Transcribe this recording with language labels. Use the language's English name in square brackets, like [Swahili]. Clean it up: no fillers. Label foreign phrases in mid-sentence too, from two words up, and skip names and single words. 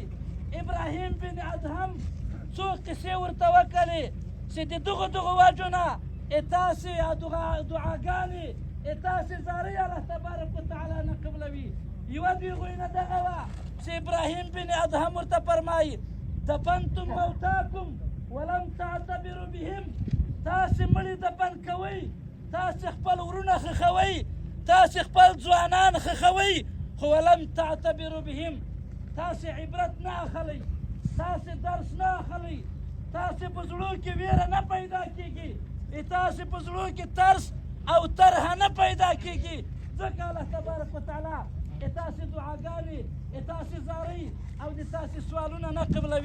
[Pashto] ابراهیم بن ادهم څو قصې ورته وکړې چې د دغو وجو نه تاسې دعاګانې تاسې زارۍ الله تبارک وتعالی نه قبلوي. یوه د هغوی نه دغه وه چې ابراهیم بن ادهم ورته فرمایي [Arabic] دفنتم موتاکم ولم تعتبروا بهم. [Pashto] تاسې مړي دفن کوئ، تاسې خپل ورونه ښخوئ، تاسې خپل ځوانان ښخوئ، خو [Arabic] ولم تعتبروا بهم. [Pashto] تاسې عبرت نه اخلئ، تاسې درس نه اخلئ، تاسې په زړو کې ویره نه پیدا کېږي، تاسې په زړو کې ترس او طرحه نه پیدا کېږي. ځکه الله تبارک وتعالی تاسې دعاګانې، تاسې زارۍ او د تاسې سوالونه نه قبلوي.